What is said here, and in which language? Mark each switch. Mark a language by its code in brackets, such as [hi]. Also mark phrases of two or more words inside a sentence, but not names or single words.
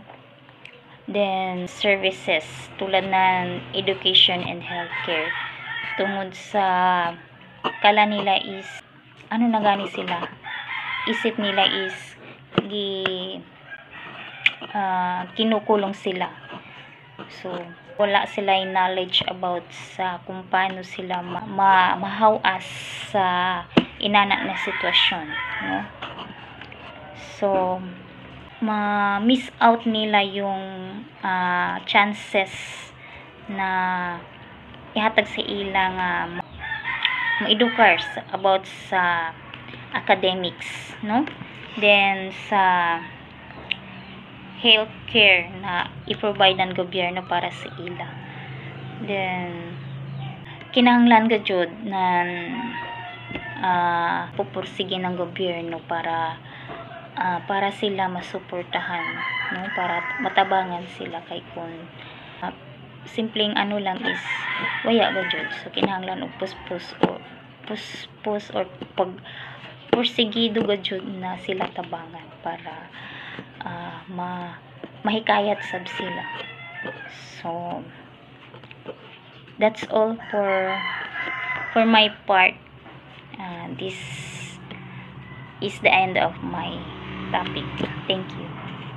[ceb] Then services tulad ng [en] education and healthcare, [ceb] tungod sa kala nila is ano na gani sila, isip nila is kinukulong sila, so wala sila yung knowledge about sa kung paano sila mahawas sa inana na sitwasyon, no. So ma-miss out nila yung chances na ihatag sa ilang ma-edukar about sa academics, no. Then sa healthcare na i-provide ng gobyerno para sa ila. Then kinahanglan gajud na pupursige ng gobyerno para sila masuportahan, no, para matabangan sila kay kun simpleng ano lang is waya gajud, so kinahanglan og puspos or pag pursigido gajud na sila tabangan para mahikayat sab sila. [en] So that's all for my part. This is the end of my topic. Thank you.